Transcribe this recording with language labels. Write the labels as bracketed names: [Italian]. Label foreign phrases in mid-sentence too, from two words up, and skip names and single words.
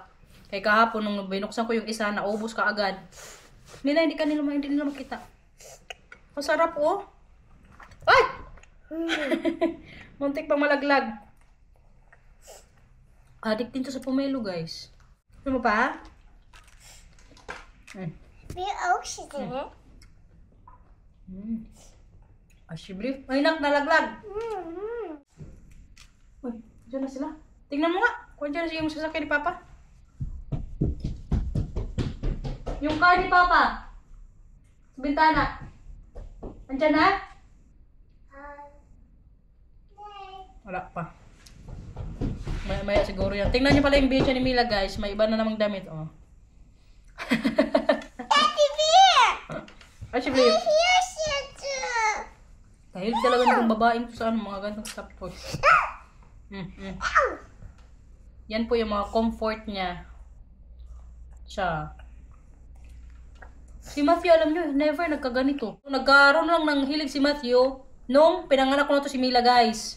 [Filipino] Kay kahapon, nung binuksan ko yung isa, naubos ka agad. Hindi nila makita. Ang sarap, oh. Ay! Muntik pang malaglag. Addict din to sa pomelo, guys. Ano mo pa? [Dutch] Wil je ook zitten, hè? Alsjeblieft. [Filipino] Ay, nalaglag. Uy, dyan na sila. Tingnan mo nga. Kung dyan na yung sasakyan ni Papa. Yung car ni Papa. Sa bintana. Andyan na? Wala pa. Maya siguro yan. Tingnan niyo pala yung beach ni Mila, guys. May iba na namang damit, oh. [Dutch] Heb je weer? Alsjeblieft. Hier zitten. [Filipino] Tayo Mahilig talaga ng babaeng to sa ano, mga ganitong [English] stuff toys. [Filipino] Yan po yung mga comfort niya. Siya. Si Matthew, alam nyo, never nagkaganito. Nagkaroon lang ng hilig si Matthew nung pinanganak ko na to si Mila, guys.